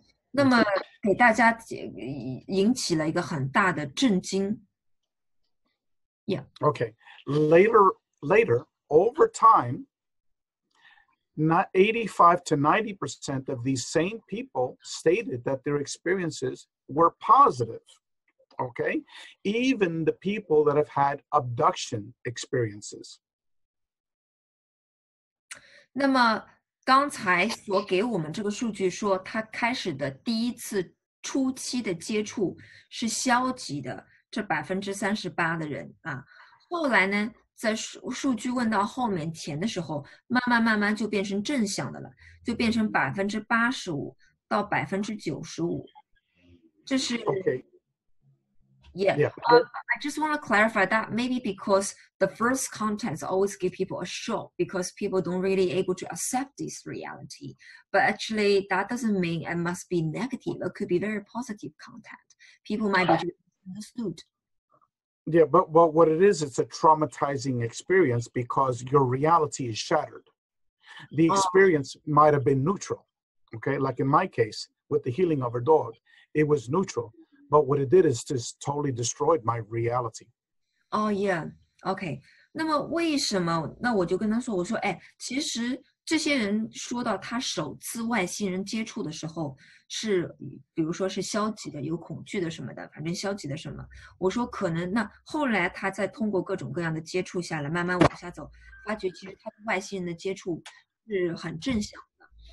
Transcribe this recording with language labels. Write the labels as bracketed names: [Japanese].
[Chinese] 那么给大家引起了一个很大的震惊。 [English] Yeah. Okay. Later, over time, not 85 to 90% of these same people stated that their experiences were positive. Okay, even the people that have had abduction experiences. [Chinese] 那么刚才所给我们这个数据说，他开始的第一次初期的接触是消极的，这38%的人啊，后来呢，在数据问到后面填的时候，慢慢就变成正向的了，就变成85%到95%，这是。 [English] Okay. Yeah. I just want to clarify that maybe because the first contacts always give people a shock because people don't really able to accept this reality. But actually, that doesn't mean it must be negative. It could be very positive contact. People might be misunderstood. Yeah, but what it is, it's a traumatizing experience because your reality is shattered. The experience might have been neutral, okay? Like in my case, with the healing of a dog, it was neutral. But what it did is just totally destroyed my reality. Oh yeah, OK. [Chinese] 那么为什么？那我就跟他说，我说，其实这些人说到他首次外星人接触的时候，是比如说是消极的，有恐惧的什么的，反正消极的什么。我说可能那后来他再通过各种各样的接触下来，慢慢往下走，发觉其实他跟外星人的接触是很正向的。